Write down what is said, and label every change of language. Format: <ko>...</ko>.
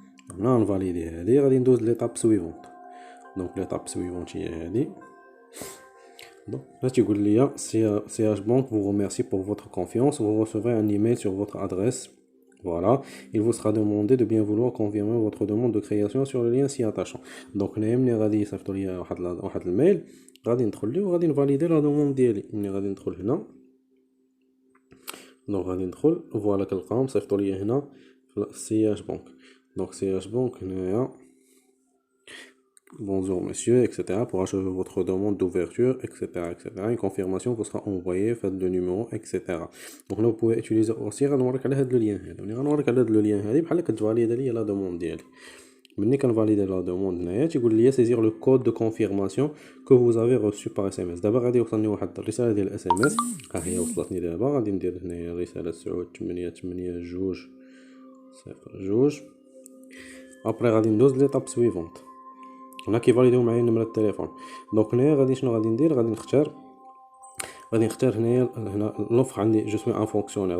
<ar>هنا نفاليدي هادي، غادي ندوز ليطاب سويفونت. دونك ليطاب سويفونت هي هادي.</ar> <fr>Donc là tu veux lire CH Bank vous remercie pour votre confiance, vous recevrez un email sur votre adresse. Voilà, il vous sera demandé de bien vouloir confirmer votre demande de création sur le lien s'y attachant.</fr> <ar>Donc هنايا ملي غادي يصيفطوا ليا واحد الميل، غادي ندخل ليه وغادي نفاليدي لا دوموند ديالي. ملي غادي ندخل هنا، دونك غادي ندخل فوالا كنلقاهم صيفطوا ليا هنا في سياج بنك. دونك سياج بنك هنايا</ar> <fr>bonjour monsieur, etc. Pour achever votre demande d'ouverture, etc., etc. Une confirmation vous sera envoyée, faites le numéro, etc. Donc là vous pouvez utiliser aussi</fr> <ar>غنوريك على هاد لو لين هذا. ملي غنوريك على هاد لو لين هادي بحال كتفاليدا ليا لا دوموند ديالي. ملي كنفاليدي لا دوموند هنايا تيقول لي</ar> <fr>saisir le code de confirmation que vous avez reçu par SMS.</fr> <ar>دابا غادي يوصلني واحد الرسالة ديال اس ام اس، ها هي وصلتني دابا. غادي ندير هنايا رسالة 9882 ابري غادي ندوز ليطاب سويفونت. هنا كيفاليديو معايا نمرة التليفون. دونك هنايا غادي شنو غادي ندير؟ غادي نختار هنا لوفر عندي جو سوي ان فونكسيونير.</ar>